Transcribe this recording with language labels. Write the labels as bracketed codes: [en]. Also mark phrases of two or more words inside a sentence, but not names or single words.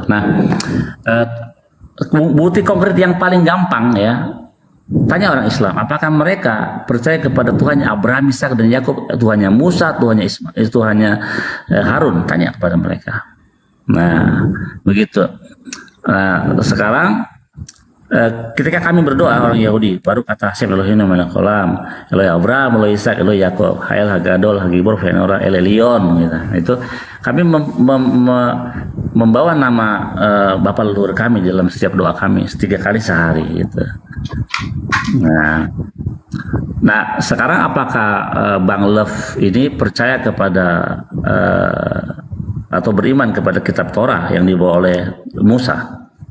[id] Nah, bukti konkret yang paling gampang ya, tanya orang Islam, apakah mereka percaya kepada Tuhannya Abraham, Ishak dan Yakub, Tuhannya Musa, Tuhannya Ismail, Tuhannya Harun? Tanya kepada mereka. Nah, begitu. Nah, sekarang ketika kami berdoa orang Yahudi, baru kata [he] השם אלוהים מלך עולם אלוהי אברהם אלוהי יצחק אלוהי יעקב האל הגדול הגיבור והנורא אל עליון [id] gitu. Itu kami membawa nama Bapa leluhur kami dalam setiap doa kami 3 kali sehari gitu. Nah, sekarang apakah Bang Love ini percaya kepada atau beriman kepada kitab Torah yang dibawa oleh Musa?